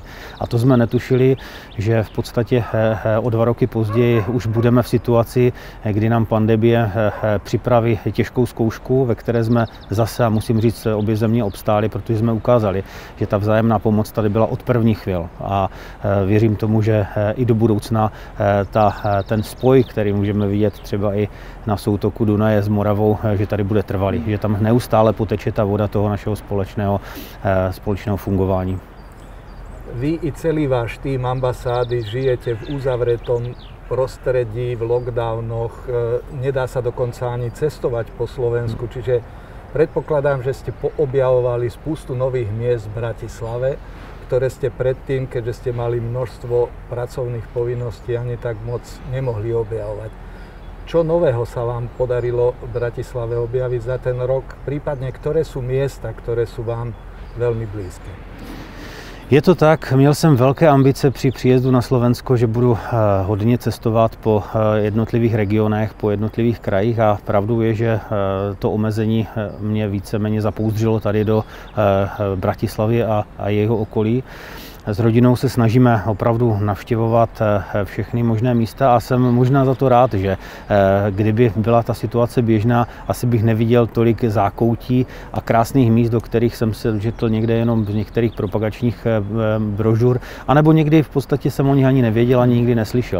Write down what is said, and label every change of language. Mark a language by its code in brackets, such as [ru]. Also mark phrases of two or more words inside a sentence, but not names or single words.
[cs] A to jsme netušili, že v podstatě o 2 roky později už budeme v situaci, kdy nám pandemie připraví těžkou zkoušku, ve které jsme zase, a musím říct, obě země obstáli, protože jsme ukázali, že ta vzájemná pomoc tady byla od prvních chvil a věřím tomu, že i do budoucna ten spoj, který můžeme vidět třeba i na soutoku Dunaje s Moravou, že tady bude trvalý, že tam neustále poteče ta voda toho našeho společného fungování. [sk] Vy i celý váš tým ambasády žijete v uzavretom prostredí, v lockdownoch, nedá sa dokonca ani cestovať po Slovensku, čiže predpokladám, že ste poobjavovali spustu nových miest v Bratislave, ktoré ste predtým, keďže ste mali množstvo pracovných povinností, ani tak moc nemohli objavovať. Čo nového sa vám podarilo v Bratislave objaviť za ten rok? Prípadne, ktoré sú miesta, ktoré sú vám veľmi blízke? [cs] Je to tak, měl jsem velké ambice při příjezdu na Slovensko, že budu hodně cestovat po jednotlivých regionech, po jednotlivých krajích a pravdou je, že to omezení mě víceméně zapouzdřilo tady do Bratislavy a jeho okolí. S rodinou se snažíme opravdu navštěvovat všechny možné místa a jsem možná za to rád, že kdyby byla ta situace běžná, asi bych neviděl tolik zákoutí a krásných míst, do kterých jsem se dočetl někde jenom z některých propagačních brožur, anebo někdy v podstatě jsem o nich ani nevěděl, ani nikdy neslyšel.